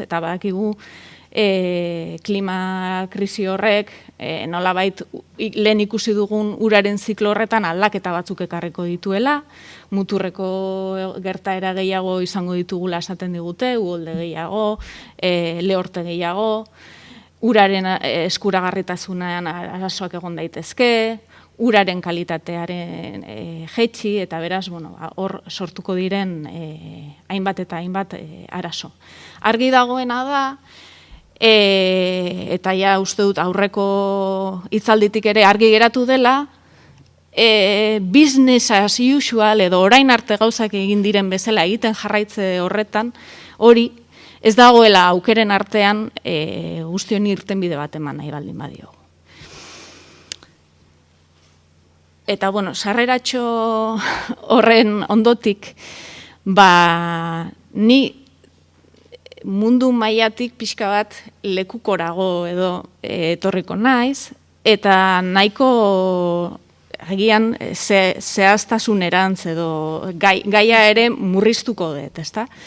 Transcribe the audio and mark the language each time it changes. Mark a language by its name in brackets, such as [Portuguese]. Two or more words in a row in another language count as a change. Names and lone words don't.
[Basque] Eta badakigu klima krisi horrek, nolabait lehen ikusi dugun uraren ziklo horretan aldaketa batzuk ekarriko dituela, muturreko gertaera gehiago izango ditugula esaten digute, uholde gehiago, lehorte gehiago, uraren eskuragarritasunean arazoak egon daitezke, uraren kalitatearen jaitsi, eta beraz, hor sortuko diren hainbat eta hainbat arazo. Argi dagoena da, eta ja uste dut aurreko hitzalditik ere argi geratu dela, [English] business as usual [Basque] edo orain arte gauzak egin diren bezala egiten jarraitze horretan, hori ez dagoela aukeren artean guztion irtenbide bat eman nahi baldin badio. Eta, sarreratxo horren ondotik, ni mundu mailatik pixka bat lekukorago edo etorriko naiz, eta nahiko agian zehaztasunerantz edo gaia ere murriztuko dut, ezta?